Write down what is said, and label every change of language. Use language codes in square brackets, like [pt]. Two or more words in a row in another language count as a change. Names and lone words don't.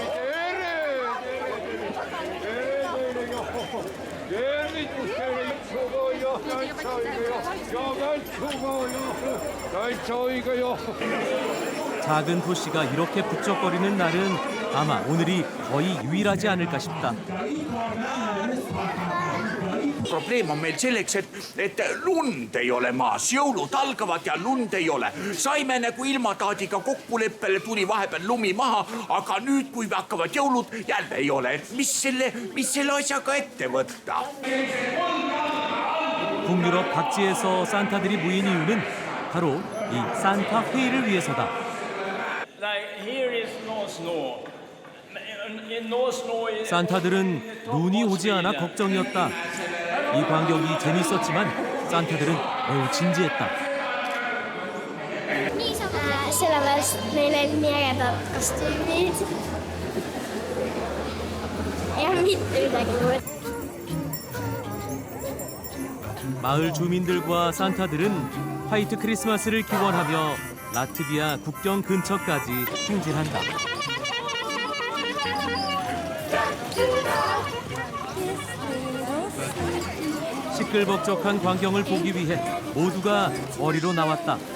[ko] 작은 도시가 이렇게 북적거리는 날은 아마 오늘이 거의 유일하지 않을까 싶다. [et] Probleem on meil selleks, et lund ei ole maas, jõulud algavad ja lund ei ole. Saime nagu ilmataadiga kokkuleppele, tuli vahepeal lumi maha, aga nüüd, kui hakkavad jõulud, jälle ei ole. Mis selle asjaga ette võtta? [ko] 북유럽 각지에서 산타들이 모인 이유는 바로 이 산타 회의를 위해서다. 산타들은 눈이 오지 않아 걱정이었다. 이 광경이 재밌었지만 산타들은 매우 진지했다. [et] Sellepärast meil olid nii ägedad kostüümid ja mitte midagi muud. [ko] 마을 주민들과 산타들은 화이트 크리스마스를 기원하며 라트비아 국경 근처까지 행진한다. 시끌벅적한 광경을 보기 위해 모두가 거리로 나왔다.